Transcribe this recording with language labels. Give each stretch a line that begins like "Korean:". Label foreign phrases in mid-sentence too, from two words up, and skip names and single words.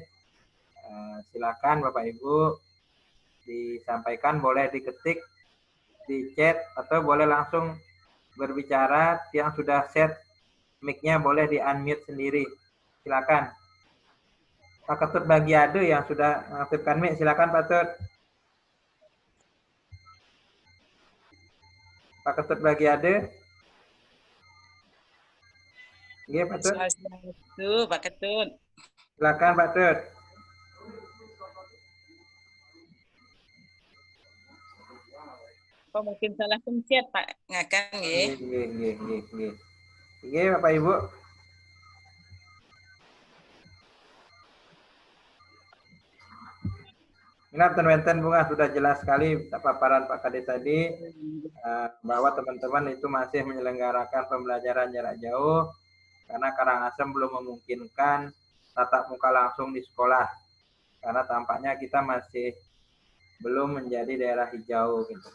Indonesian: Silakan Bapak Ibu disampaikan, boleh diketik di chat atau boleh langsung berbicara. Yang sudah set mic-nya boleh di-unmute sendiri. Silakan. Pak Ketut Bagiado yang sudah mengaktifkan mic, silakan Pak Ketut. Pak Ketut Bagiado. Iya, Pak Ketut. Pak Ketut. Silakan Pak Ketut. Oh, mungkin salah pencet Pak Ngakan nggih. Nggih, Bapak Ibu. Ingat wenten bunga sudah jelas sekali paparan Pak Kadis tadi bahwa teman-teman itu masih menyelenggarakan pembelajaran jarak jauh karena Karangasem belum memungkinkan tatap muka langsung di sekolah karena tampaknya kita masih belum menjadi daerah hijau gitu.